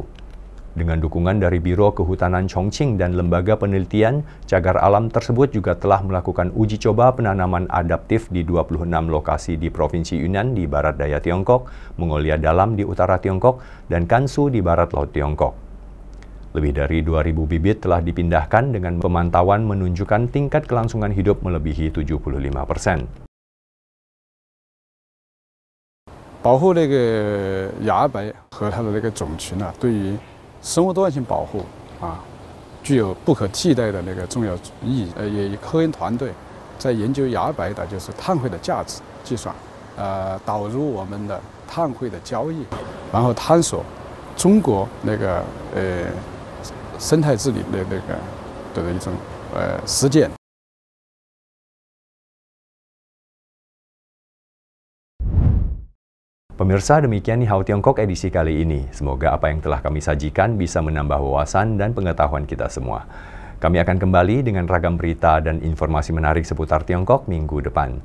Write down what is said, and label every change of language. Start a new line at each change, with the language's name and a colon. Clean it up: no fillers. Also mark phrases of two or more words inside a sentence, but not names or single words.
Indonesian: Dengan dukungan dari Biro Kehutanan Chongqing dan lembaga penelitian, cagar alam tersebut juga telah melakukan uji coba penanaman adaptif di 26 lokasi di Provinsi Yunnan di barat daya Tiongkok, Mongolia Dalam di utara Tiongkok, dan Gansu di barat laut Tiongkok. Lebih dari 2.000 bibit telah dipindahkan dengan pemantauan menunjukkan tingkat kelangsungan hidup melebihi 75%.
Chinese: 保护那个崖白和它的那个种群啊，对于生物多样性保护具有不可替代的那个重要意义。也科研团队在研究崖白的就是碳汇的价值计算，导入我们的碳汇的交易，然后探索中国那个生态治理的一种实践。
Indonesian: Pemirsa, demikian Ni Hao Tiongkok edisi kali ini. Semoga apa yang telah kami sajikan bisa menambah wawasan dan pengetahuan kita semua. Kami akan kembali dengan ragam berita dan informasi menarik seputar Tiongkok minggu depan.